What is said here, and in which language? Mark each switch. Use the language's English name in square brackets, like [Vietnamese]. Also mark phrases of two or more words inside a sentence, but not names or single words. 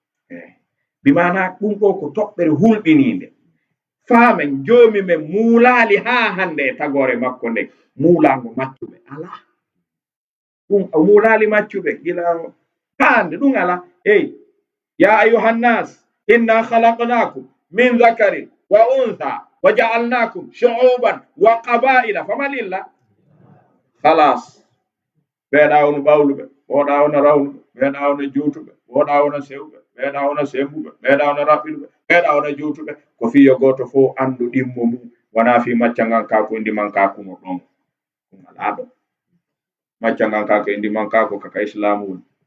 [Arabic] Eh. بمعنى [Fula] ɗum ɗo ko toɓɓere hulɓiniinde. Faamen joomi men muulaali haa hannde e tagore makko nde. Muulaango maccuɓe. Alaa. Ɗum o muulaali maccuɓe. Gila haa hannde ɗum alaa. Eyi. [Arabic] "يا أيها الناس إنا خلقناكم من ذكر وأنثى وجعلناكم شعوبا وقبائل." فما لله خلاص. [Fula] Ɓeeɗa ono ɓawluɓe, oɗa ono rawluɓe, ɓeeɗa ono juutuɓe, oɗa ono sewɓe, ɓeeɗa ono sembuɓe, ɓeeɗa ono raɓɓinuɓe, ɓeeɗa ono juutuɓe. Ko fiyo goto fo andu ɗimmo mum, wona fi macca ngan ka ko indi man ka kuno ɗon. Ɗum ala ɗon. Macca ngan ka ko indi man ka ko kaka Islam woni.